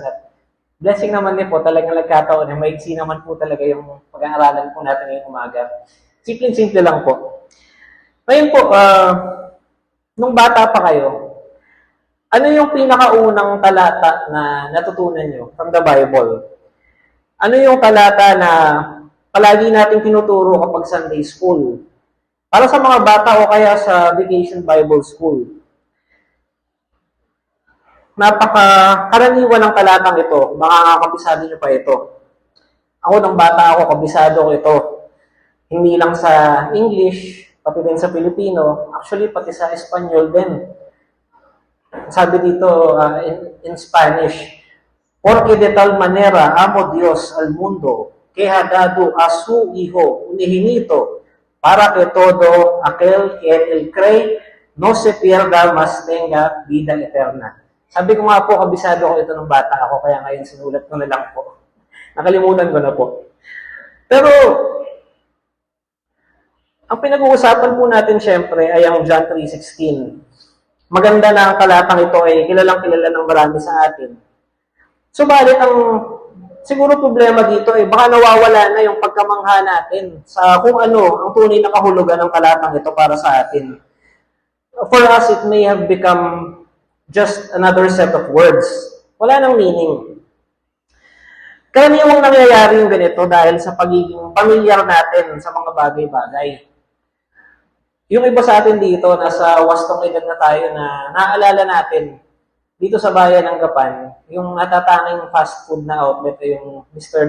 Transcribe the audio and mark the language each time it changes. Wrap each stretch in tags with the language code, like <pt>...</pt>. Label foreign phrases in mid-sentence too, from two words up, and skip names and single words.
<tl>At blessing naman din po, talagang nagkataon na maiksi naman po talaga yung pag-aaralan po natin ngayong umaga. Simple lang po. Ngayon po, nung bata pa kayo, ano yung pinakaunang talata na natutunan nyo</tl> <en>from the Bible?</en> <tl>Ano yung talata na palagi natin tinuturo kapag</tl> <en>Sunday school?</en> <tl>Para sa mga bata o kaya sa Vacation Bible School. Napaka-karaniwan ng talatang ito. Makakabisado nyo pa ito. Ako nung bata ako, kabisado ko ito. Hindi lang sa English, pati din sa Filipino, actually pati sa Espanyol din. Sabi dito</tl> <en>in Spanish,</en> <es>porque de tal manera amo Dios al mundo, que ha dado a su Hijo unigénito, para que todo aquel que en él cree no se pierda, mas tenga vida eterna.</es> <tl>Sabi ko nga po, kabisado ko ito nung bata ako, kaya ngayon sinulat ko na lang po. Nakalimutan ko na po. Pero, ang pinag-uusapan po natin syempre ay ang John 3:16. Maganda na ang talatang ito ay kilalang-kilala ng marami sa atin. Subalit ang siguro problema dito ay baka nawawala na yung pagkamangha natin sa kung ano ang tunay na kahulugan ng talatang ito para sa atin.</tl> <en>For us, it may have become just another set of words.</en> <tl>Wala nang meaning. Karaniwang nangyayari yung ganito dahil sa pagiging pamilyar natin sa mga bagay-bagay. Yung iba sa atin dito, nasa wastong edad na tayo na naaalala natin dito sa bayan ng Gapan, yung natatanging</tl> <en>fast food</en> <tl>na outlet ay yung Mr.</tl>